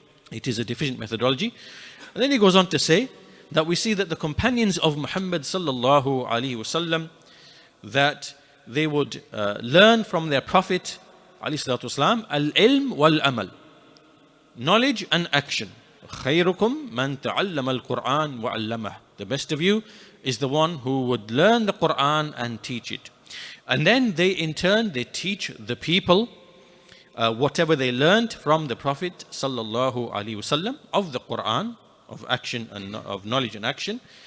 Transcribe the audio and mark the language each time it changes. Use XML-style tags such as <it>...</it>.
<en>It is a deficient methodology. And then he goes on to say that we see that the companions of Muhammad sallallahu alaihi wasallam, that they would learn from their Prophet alayhi salatu wasalam al-ilm wal-amal, knowledge and action.</en> <ar>خيركم من تعلم القرآن وعلمه.</ar> <en>The best of you is the one who would learn the Qur'an and teach it. And then they in turn, they teach the people whatever they learned from the Prophet sallallahu alaihi wasallam of the Qur'an, of action and of knowledge and action.</en>